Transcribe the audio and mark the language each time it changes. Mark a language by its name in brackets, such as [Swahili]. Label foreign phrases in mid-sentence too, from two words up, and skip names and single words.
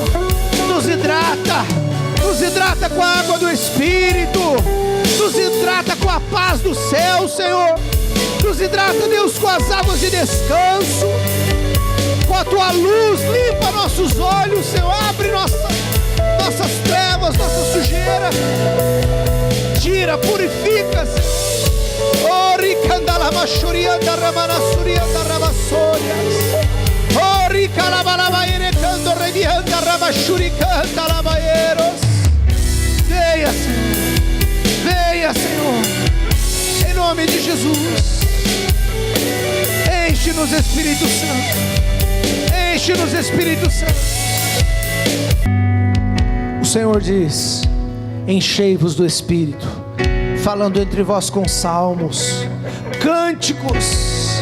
[Portuguese] Nos hidrata com a água do Espírito, nos hidrata com a paz do céu, Senhor. Nos hidrata, Deus, com as águas de descanso, com a tua luz. Limpa nossos olhos, Senhor. Abre nossas trevas, nossa sujeira. Tira, purifica, Senhor. Oh, ricandalama shurianda ramana surianda rabassorias. Oh, ricalabalaba erecando revianda rabashuricanda labaeros. Venha, Senhor. Venha, Senhor. Em nome de Jesus. Enche-nos, Espírito Santo. Enche-nos, Espírito Santo. O Senhor diz: enchei-vos do Espírito, falando entre vós com salmos, cânticos.